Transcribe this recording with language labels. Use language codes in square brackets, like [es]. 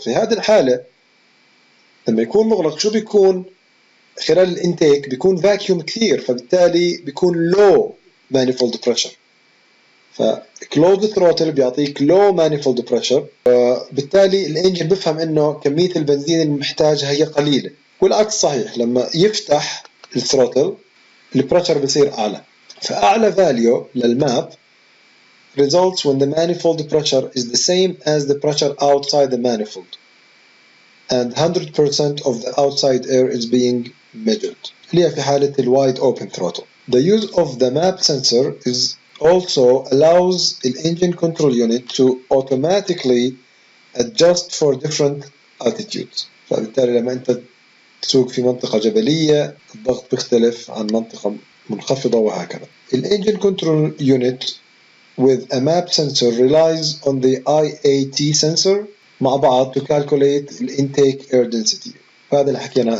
[ar] في هذه الحالة لما يكون مغلق شو بيكون خلال الانتيك؟ بيكون فاكيوم كثير، فبالتالي بيكون low manifold pressure. فclosed throttle بيعطيك low manifold pressure، بالتالي الانجن بفهم انه كمية البنزين المحتاجها هي قليلة. والعكس صحيح، لما يفتح الثروتل البريشر بيصير أعلى. فأعلى [en] value للماب results when the manifold pressure is the same as the pressure outside the manifold and 100% of the outside air is being measured. [ar] اللي هي في حالة wide open throttle. [en] The use of the map sensor is also allows the engine control unit to automatically adjust for different altitudes. [ar] فبالتالي لما أنت تسوق في منطقة جبلية الضغط بيختلف عن منطقة منخفضة وهكذا. [en] The engine control unit with a map sensor relies on the IAT sensor [ar] مع بعض [en] to calculate the intake air density. [ar] هذا اللي حكينا.